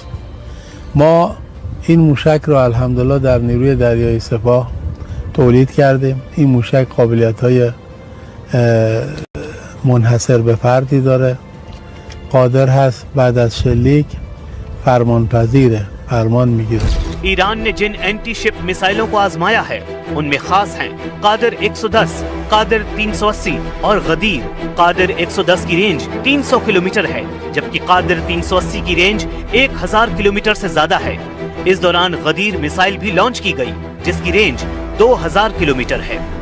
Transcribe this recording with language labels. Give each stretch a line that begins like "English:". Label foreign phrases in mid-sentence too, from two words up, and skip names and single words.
Persian: ما این موشک را الحمدلله در نیروی دریایی سپاه تولید کردیم. این موشک قابلیت‌های منحصر به فردی داره، قادر هست بعد از شلیک فرمان پذیره، فرمان میگیره.
Hindi: ईरान ने जिन एंटी शिप मिसाइलों को आजमाया है उनमें खास हैं कादिर 110, कादिर 380 और गदीर। कादिर 110 की रेंज 300 किलोमीटर है जबकि कादिर 380 की रेंज 1000 किलोमीटर से ज्यादा है। इस दौरान गदीर मिसाइल भी लॉन्च की गई जिसकी रेंज 2000 किलोमीटर है।